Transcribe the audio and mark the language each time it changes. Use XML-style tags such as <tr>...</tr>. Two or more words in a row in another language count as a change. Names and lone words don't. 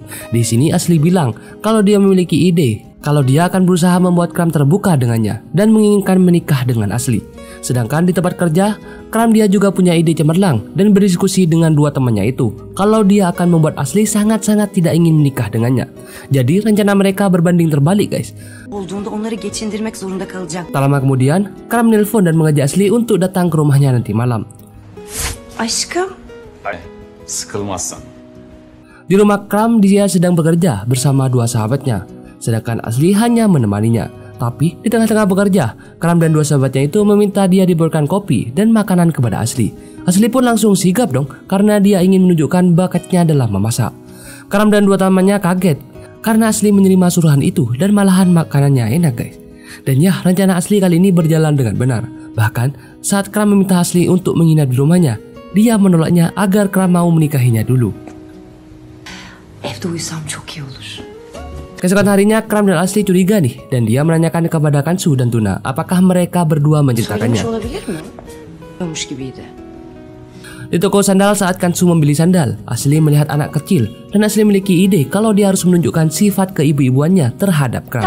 <id>Di sini Asli bilang kalau dia memiliki ide, kalau dia akan berusaha membuat Kram terbuka dengannya dan menginginkan menikah dengan Asli. Sedangkan di tempat kerja, Kram dia juga punya ide cemerlang dan berdiskusi dengan 2 temannya itu kalau dia akan membuat Asli sangat-sangat tidak ingin menikah dengannya. Jadi rencana mereka berbanding terbalik guys.</id> <tr>Olduğunda onları geçindirmek zorunda kalacak.</tr> <id>Tak lama kemudian, Kram nelpon dan mengajak Asli untuk datang ke rumahnya nanti malam.</id> <tr>Aşkım. Ay, sıkılmazsan.</tr> <id>Di rumah Kram dia sedang bekerja bersama 2 sahabatnya, sedangkan Asli hanya menemaninya. Tapi di tengah-tengah bekerja, Kram dan 2 sahabatnya itu meminta dia diberikan kopi dan makanan kepada Asli. Asli pun langsung sigap dong karena dia ingin menunjukkan bakatnya dalam memasak. Kram dan 2 temannya kaget karena Asli menerima suruhan itu dan malahan makanannya enak guys. Dan ya, rencana Asli kali ini berjalan dengan benar. Bahkan saat Kram meminta Asli untuk menginap di rumahnya, dia menolaknya agar Kram mau menikahinya dulu.</id> <tr>Evde uyusam çok iyi olur.</tr> <id>Keesokan harinya Kram dan Asli curiga nih dan dia menanyakan kepada Kansu dan Tuna apakah mereka berdua menceritakannya. Di toko sandal saat Kansu membeli sandal, Asli melihat anak kecil dan Asli memiliki ide kalau dia harus menunjukkan sifat keibu-ibuannya terhadap Kram.</id>